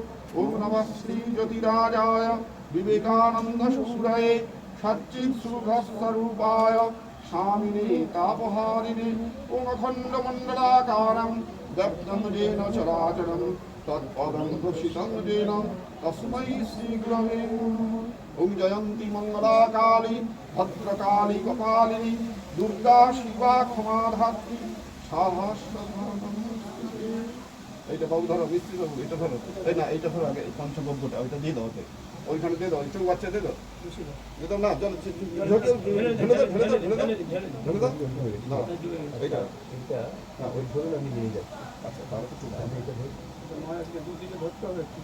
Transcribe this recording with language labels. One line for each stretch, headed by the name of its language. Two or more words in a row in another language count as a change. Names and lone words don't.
Sanskrit: ओम नमः श्रीज्योतिराजाय विवेकानन्दसूरये सच्चित्सुखस्वरूपाय स्वामिने तापहारिणे ओम अखण्डमण्डलाकारं दग्धं येन चराचरं तत्पदं दर्शितं येन तस्मै श्रीगुरवे नमः। ओम जयन्ती मंगला काली भद्रकाली कपालिनी दुर्गा शिवा क्षमा धात्री सहस्रधनमस्तुते।
Bangla: এইটা বাবু ধরো মিস্ত্রি বাবু এটা ধরো এই না এইটা ধরো আগে পঞ্চগব্যটা ওইটা দিয়ে দাও ওকে ওইখানে দিয়ে দাও একটু বাচ্চা দিয়ে দাও দিতাম না চল ঢেলে দাও এইটা হ্যাঁ ওই ধরুন আমি নিয়ে যাই। আচ্ছা তাহলে তো ঠিক আছে এইটা ধরো আজকে দুদিকে ধরতে হবে